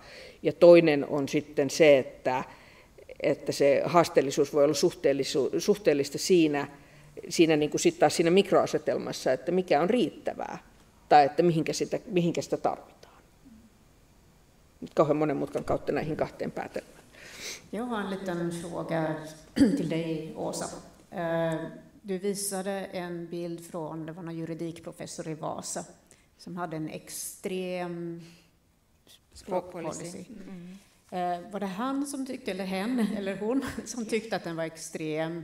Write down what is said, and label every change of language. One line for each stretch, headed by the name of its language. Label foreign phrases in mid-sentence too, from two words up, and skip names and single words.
Finnish: Ja toinen on sitten se, että se haasteellisuus voi olla suhteellista siinä niin kuin sitten taas siinä mikroasetelmassa, että mikä on riittävää tai että mihinkä sitä tarvitaan. Nyt kauhean monen mutkan kautta näihin 2 päätelmään.
Swedish: Jag har en liten fråga till dig, Åsa. Du visade en bild från, det var någon juridikprofessor i Vasa som hade en extrem språkpolicy. Var det han som tyckte, eller hen, eller hon, som tyckte att den var extrem?